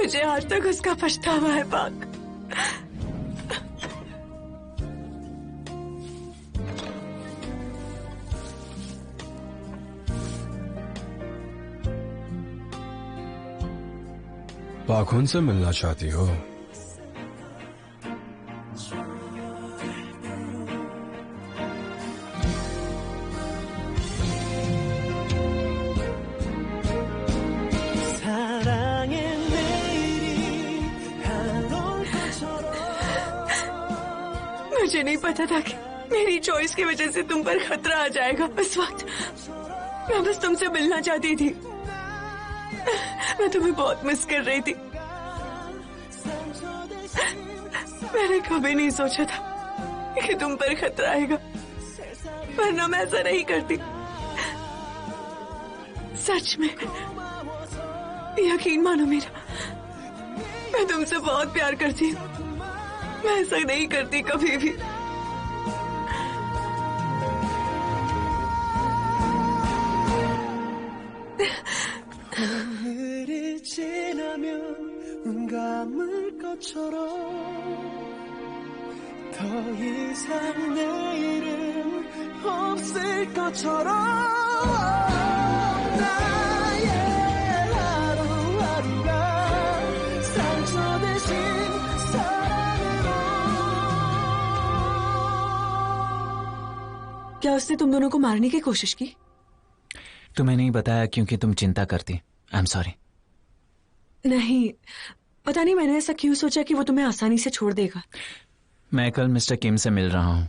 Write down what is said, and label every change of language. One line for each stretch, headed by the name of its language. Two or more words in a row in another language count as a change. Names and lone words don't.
Hindi: मुझे आज तक उसका पछतावा है पाक। पाखुन से मिलना चाहती हो?
Korean: 사랑의 내일이 한올 것처럼
Hindi: मुझे नहीं पता था कि मेरी चॉइस की वजह से तुम पर खतरा आ जाएगा। इस वक्त मैं बस तुमसे मिलना चाहती थी। मैं तुम्हें बहुत मिस कर रही थी। मैंने कभी नहीं सोचा था कि तुम पर खतरा आएगा, वरना मैं ऐसा नहीं करती। सच में यकीन मानो मेरा, मैं तुमसे बहुत प्यार करती हूँ। मैं ऐसा नहीं करती कभी भी।
Korean: 오늘이 지나면 눈 감을 것처럼 더 이상 내일은 없을 것처럼 나의 하루하루가 상처 대신 사랑으로
Hindi: क्या उसने तुम दोनों को मारने की कोशिश की? तुम्हें नहीं बताया क्योंकि तुम चिंता करती।
English: I am sorry.
Hindi: नहीं, पता नहीं मैंने ऐसा क्यों सोचा कि वो तुम्हें आसानी से छोड़ देगा। मैं कल मिस्टर किम से मिल रहा हूँ।